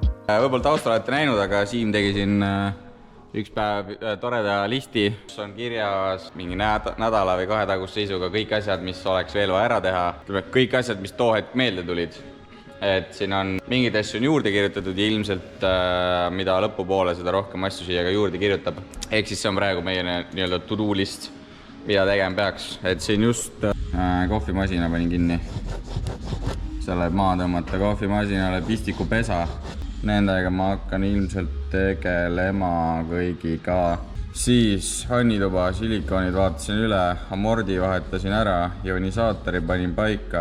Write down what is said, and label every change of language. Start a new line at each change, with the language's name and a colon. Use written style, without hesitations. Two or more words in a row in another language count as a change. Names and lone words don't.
Estonian: Võib-olla taustal olete näinud, aga Siim tegi siin üks päev toreda listi, kus on kirjas mingi nädala või 2 taguse seisuga kõik asjad, mis oleks veel vaja ära teha. Kõik asjad, mis too hetk meelde tulid. Et siin on mingid asju on juurde kirjutatud ja ilmselt mida lõpupoole, seda rohkem asju siia ka juurde kirjutab. Ehk siis see on praegu meie nii-öelda
English: to-do list,
Estonian: mida tegema peaks. Et siin just kohvimasina panin kinni. Selle maha tõmmata kohvimasinale pistikupesa. Nendega ma hakkan ilmselt tegelema kõigiga. Siis hannituba, silikoonid vaatasin üle, amordi vahetasin ära, ionisaatori panin paika.